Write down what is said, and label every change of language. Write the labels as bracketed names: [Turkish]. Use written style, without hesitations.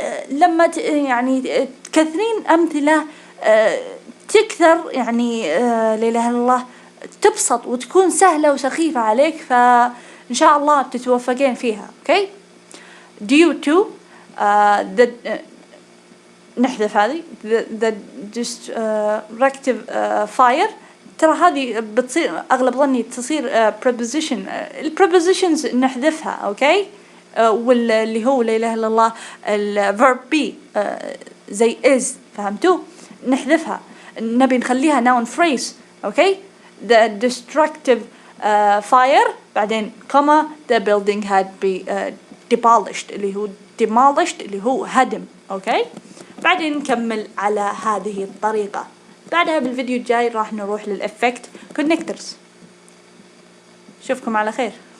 [Arabic] لما يعني كثيرين أمثلة تكثر يعني لا إله إلا الله تبسط وتكون سهلة وسخيفة عليك فإن شاء الله بتتوفقين فيها. [English] okay. due to the [Arabic] نحذف هذه [English] the destructive fire. [Arabic] ترى هذه بتصير أغلب ظني تصير preposition. prepositions نحذفها. [English] okay. [Arabic] واللي هو لا إله إلا الله verb be زي is فهمتوا نحذفها نبي نخليها noun phrase. [English] okay. the destructive fire بعدين comma the building had be demolished اللي هو demolished [Arabic] اللي هو هدم. [English] okay. [Arabic] بعدين نكمل على هذه الطريقة. بعدها بالفيديو الجاي راح نروح للإفكت connectors. شوفكم على خير.